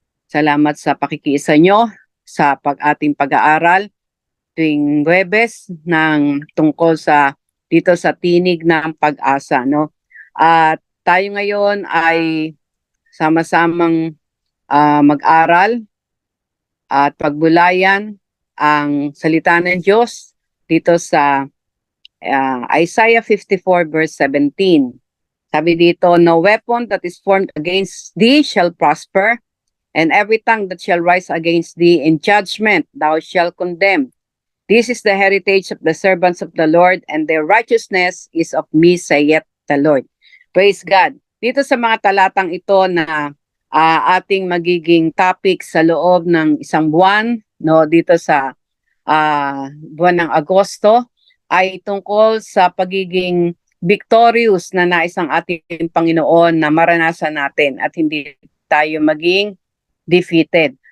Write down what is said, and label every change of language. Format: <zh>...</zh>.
<tl>Salamat sa pakikiisa nyo sa ating pag-aaral tuwing Huwebes ng tungkol sa dito sa Tinig ng Pag-asa, no? At tayo ngayon ay sama-samang mag-aral at pagbulayan ang salita ng Diyos dito sa Isaiah 54 verse 17. Sabi dito,</tl> <en>no weapon that is formed against thee shall prosper, and every tongue that shall rise against thee in judgment thou shalt condemn. This is the heritage of the servants of the Lord, and their righteousness is of me, saith the Lord. Praise God.</en> <tl>Dito sa mga talatang ito na ating magiging topic sa loob ng isang buwan, no, dito sa buwan ng Agosto, ay tungkol sa pagiging victorious na nais ng ating Panginoon na maranasan natin at hindi tayo maging defeated.</tl>